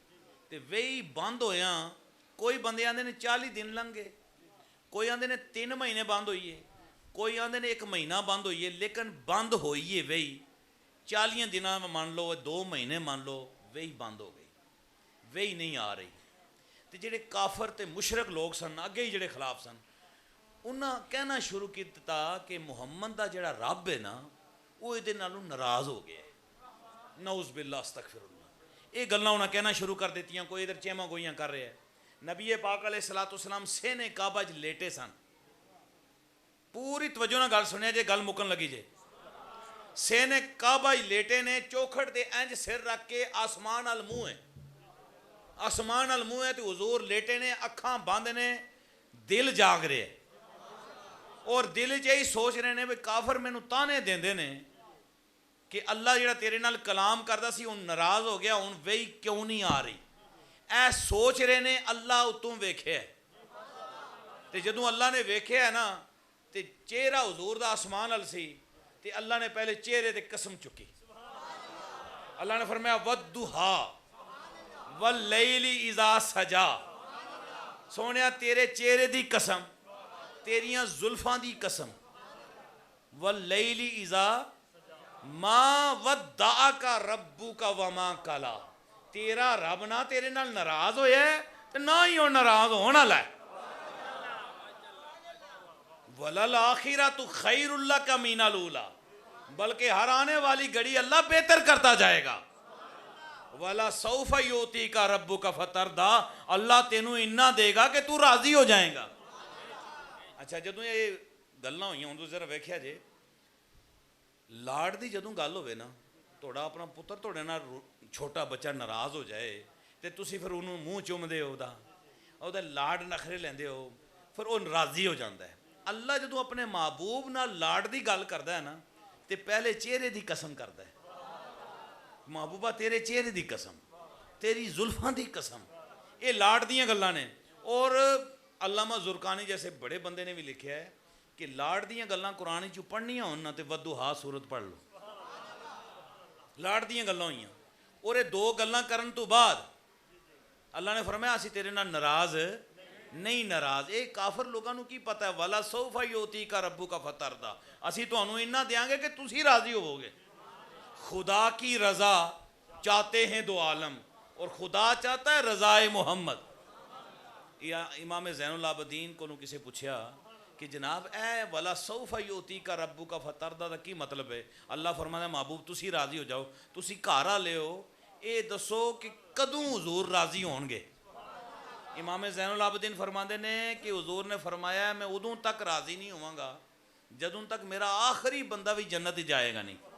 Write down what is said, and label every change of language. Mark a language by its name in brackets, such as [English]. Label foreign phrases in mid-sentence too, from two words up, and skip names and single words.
[Punjabi] تے وہی بند ہویا, کوئی بندے آندے نے 40 دن لنگ گئے, کوئی آندے نے 3 مہینے بند ہوئی ہے, کوئی آندے نے 1 مہینہ بند ہوئی ہے, لیکن بند ہوئی ہے وہی. [Urdu] 40 دنوں میں مان لو, 2 مہینے مان لو, وہی بند ہو گئی, وہی نہیں آ رہی. [Punjabi] تے جڑے کافر تے مشرک لوگ سن, اگے ہی جڑے خلاف سن, انہاں کہنا شروع کیتا کہ محمد دا جڑا رب ہے نا وہ یہ نالوں ناراض ہو گیا ہے. [Arabic] نعوذ باللہ استغفر اللہ. [Punjabi] یہ گلاں انہاں کہنا شروع کر دیتیاں. [Urdu] کوئی ادھر چیما گوئیاں کر رہے ہیں. [Punjabi] نبی پاک [Arabic] علیہ الصلوۃ والسلام [Punjabi] سینے کعبہ وچ لیٹے سن. پوری توجہ نال گل سنیا جے, گل مکن لگی جے. سینے کعبہ ہی لیٹے نے, چوکھٹ تے انج سر رکھ کے, آسمان ال منہ ہے, آسمان ال منہ ہے. تے حضور لیٹے نے, اکھاں بند نے, دل جاگ رہے ہے, اور دل یہی سوچ رہے نے بھی کافر مینوں تانے دیندے نے کہ اللہ جڑا تیرے نال کلام کردا سی ہن ناراض ہو گیا, ہن وہی کیوں نہیں آ رہی. اے سوچ رہے نے. اللہ اتوں ویکھیا ہے, تے جدوں اللہ نے ویکھیا ہے نا, تے چہرہ حضور دا آسمان ال سی, تے اللہ نے پہلے چہرے تے قسم چکی. [Urdu] اللہ نے فرمایا [Arabic] وَالضُّحَىٰ وَاللَّيْلِ اِذَا سَجَا. [Punjabi] سونیا تیرے چہرے دی قسم, تیریاں زلفاں دی قسم. [Arabic] وَاللَّيْلِ اِذَا مَا وَدَّعَكَ رَبُّكَ وَمَا قَلَىٰ. [Punjabi] تیرا رب نہ تیرے نال ناراض ہویا ہے تے نہ ہی وہ ناراض ہونا ہے. [Arabic] وَلَلْآخِرَةُ خَيْرٌ لَكَ مِنَ الْأُولَىٰ. [Urdu] بلکہ ہر آنے والی گھڑی اللہ بہتر کرتا جائے گا. [Arabic] وَلَسَوْفَ يُعْطِيكَ رَبُّكَ فَتَرْضَىٰ. [Punjabi] اللہ تینوں اتنا دے گا کہ تو راضی ہو جائے گا. اچھا جدوں یہ گلاں ہوئیاں, ہن تو ذرا ویکھیا جے, لاڑ دی جدوں گل ہوئے نا, تھوڑا اپنا پتر تھوڑے نال چھوٹا بچہ ناراض ہو جائے تے تسی پھر انہوں منہ چومدے ہو, او دا لاڑ نخرے لیندے ہو, پھر وہ راضی ہو جاندا ہے. اللہ جدوں اپنے محبوب نال لاڑ دی گل کردا ہے نا, تے پہلے چہرے دی قسم کردا ہے. محبوبہ تیرے چہرے دی قسم, تیری زلفاں دی قسم. یہ لاڑ دیاں گلاں نے. اور علامہ زرقانی جیسے بڑے بندے نے بھی لکھیا ہے کہ لاڑ دیاں گلاں قرآن چوں پڑھنیاں ہون نا تے وَالضُّحَىٰ سورت پڑھ لو. لاڑ دیاں گلاں ہوئیاں, اور یہ 2 گلاں کرن تو بعد اللہ نے فرمایا اسی تیرے نال ناراض نہیں. ناراض اے کافر لوگاں نوں کی پتہ ہے. [Arabic] وَلَسَوْفَ يُعْطِيكَ رَبُّكَ فَتَرْضَىٰ. [Punjabi] اسی تانوں اتنا دیاں گے کہ تسی راضی ہوو گے. [Urdu] خدا کی رضا چاہتے ہیں 2 عالم, اور خدا چاہتا ہے رضائے محمد. [Punjabi] یا امام زین العابدین کو کسی پوچھا کہ جناب اے [Arabic] وَلَسَوْفَ يُعْطِيكَ رَبُّكَ فَتَرْضَىٰ [Punjabi] دا کی مطلب ہے؟ اللہ فرماتا ہے محبوب تسی راضی ہو جاؤ, تسی گھر لے ہو, اے دسو کہ کدوں حضور راضی ہون گے. امام زین العابدین فرماندے نے کہ حضور نے فرمایا ہے میں ادوں تک راضی نہیں ہوں گا جدوں تک میرا آخری بندہ بھی جنت ہی جائے گا نہیں.